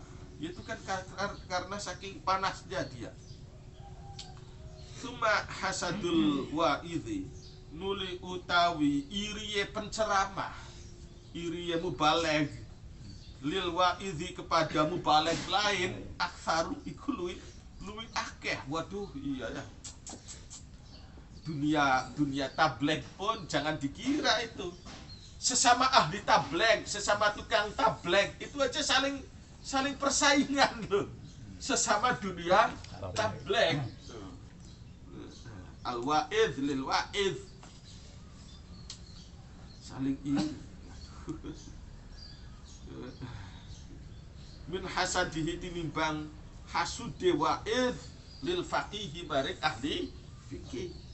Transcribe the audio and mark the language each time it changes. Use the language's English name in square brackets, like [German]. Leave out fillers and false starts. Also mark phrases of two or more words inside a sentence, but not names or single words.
[Indonesian] Itu kan karena saking panasnya dia. [Arabic] ثم حسد الواعظ, [Javanese] nuli utawi iriye penceramah, iriye mubaleg [Arabic] للواعظ [Indonesian] kepada mubaleg lain [Javanese] aktsaru iku luwih akeh. [Indonesian] Waduh, iya ya. Dunia tabligh pun jangan dikira itu. Sesama ahli tabligh, sesama tukang tabligh itu aja saling persaingan loh. Sesama dunia tabligh. [Arabic] الواعظ للواعظ, [Indonesian] saling iri. [Arabic] من حسده [Javanese] tinimbang hasude [Arabic] واعظ للفقيه [Javanese] barik ahli fikih.